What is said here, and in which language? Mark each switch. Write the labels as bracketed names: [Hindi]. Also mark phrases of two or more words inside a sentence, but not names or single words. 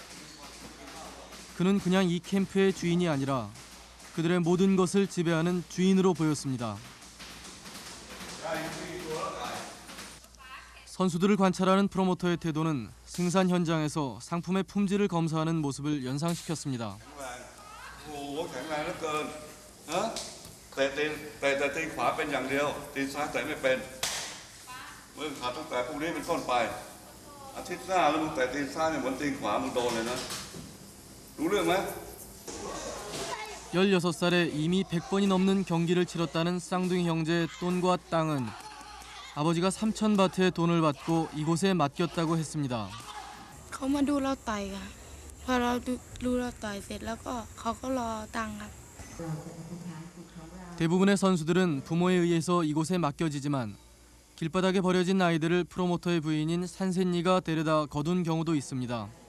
[Korean] 그는 그냥 이 캠프의 주인이 아니라 그들의 모든 것을 지배하는 주인으로 보였습니다. 선수들을 관찰하는 프로모터의 태도는 생산 현장에서 상품의 품질을 검사하는 모습을 연상시켰습니다. [Thai] แต่ตีขวาเป็นอย่างเดียวตีซ้ายแต่ไม่เป็นมึงขาดตั้งแต่พวกนี้เป็นต้นไปอาทิตย์หน้าแล้วมึงแต่ตีซ้ายเนี่ยเหมือนตีขวามึงโดนเลยนะรู้เรื่องไหม [Korean] 16살에 이미 100번이 넘는 경기를 치렀다는 쌍둥이 형제 똔과 땅은 아버지가 3,000바트의 돈을 받고 이곳에 맡겼다고 했습니다. [Thai] เขามาดูเราต่อยค่ะพอเราดูเราต่อยเสร็จแล้วก็เขาก็รอตังค์ครับ [Korean] 대부분의 선수들은 부모에 의해서 이곳에 맡겨지지만 길바닥에 버려진 아이들을 프로모터의 부인인 산센니가 데려다 거둔 경우도 있습니다.